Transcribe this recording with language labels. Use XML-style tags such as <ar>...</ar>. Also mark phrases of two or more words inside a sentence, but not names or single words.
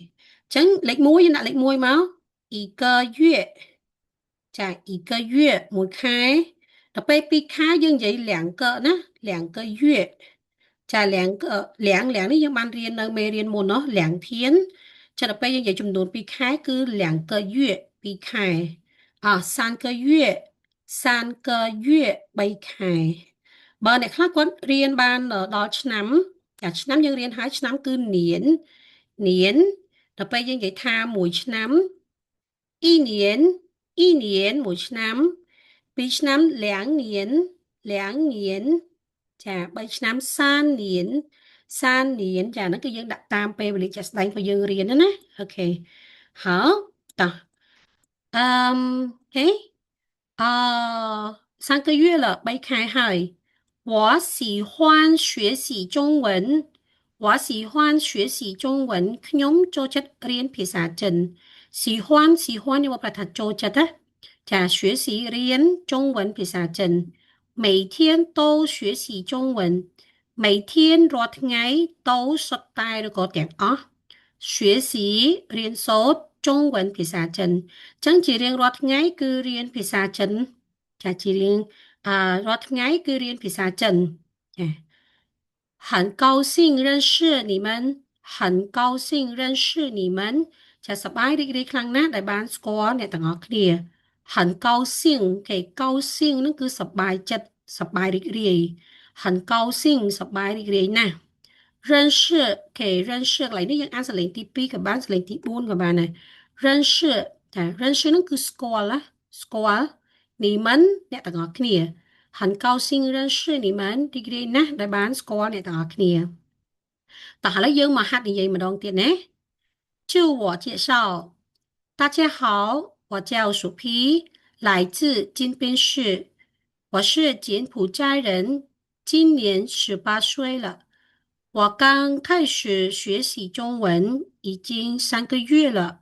<km>អញ្ចឹងលេខ1យើងដាក់លេខ1មក</km> <zh>一个月</zh> <km>ចា</km> <zh>一个月</zh> <km>មួយខែដល់ពេល2ខែយើងនិយាយ</km> <zh>2个</zh> <km>ណា</km> <zh>2个月</zh> <km>ចា2នេះយើងបានរៀននៅមេរៀនមុនเนาะ</km> <zh>2天</zh> <km>ចាដល់ពេលយើងនិយាយចំនួន2ខែគឺ</km> <zh>2个月</zh> <km>2 ខែ</km> <zh>3个月3个月</zh> <km>3ខែ បើអ្នកខ្លះគាត់រៀនបានដល់ឆ្នាំចាឆ្នាំយើងរៀនហើយឆ្នាំគឺនានដល់ពេលយើងនិយាយថាមួយឆ្នាំ</km> <zh>1年</zh> <km>មួយឆ្នាំ2ឆ្នាំ</km> <zh>两年</zh> <km>ចា3ឆ្នាំ</km> <zh>3年</zh> <km>ចាហ្នឹងគឺយើងដាក់តាមពេលវេលាជាក់ស្ដែងរបស់យើងរៀនណាអូខេ</km> <zh>好的嘿3个月了</zh> <km>3ខែហើយ</km> <zh>我喜欢学习中文</zh> <km>ខ្ញុំចូលចិត្តរៀនភាសាចិន喜欢នេះមកប្រថាចូលចិត្តណា学习រៀន中文ភាសាចិน</km> <zh>每天都学习中文每天</zh> <km>រាល់ថ្ងៃ都សុទ្ធតែឬក៏ទាំងអស់学习រៀនសូត្រ中文ភាសាចិន ចឹងជារៀងរាល់ថ្ងៃគឺរៀនភាសាចិនចាជារៀងរាល់ថ្ងៃគឺរៀនភាសាចិនចា</km> <zh>很高兴认识你们</zh> <km>ចាសប្បាយរីករាយខ្លាំងណាស់ដែលបានស្គាល់អ្នកទាំងអស់គ្នា</km> <zh>很高兴</zh> <km>គេ高兴នឹងគឺសប្បាយចិត្តសប្បាយរីករាយ</km> <zh>认识可以认识</zh> <km>likeនេះយើងអានសលេងទី2ក៏បានដែរ</km> <zh>認識認識</zh> <km>នឹងគឺស្គាល់ណាស្គាល់你們អ្នកទាំងអស់គ្នា</km> <zh>很高兴认识你们</zh> <km>រីករាយណាស់ដែលបានស្គាល់អ្នកទាំងអស់គ្នា</km> <zh>自我介绍，大家好，我叫鼠皮，来自金边市，我是柬埔寨人，今年18岁了。我刚开始学习中文，已经3个月了。</zh>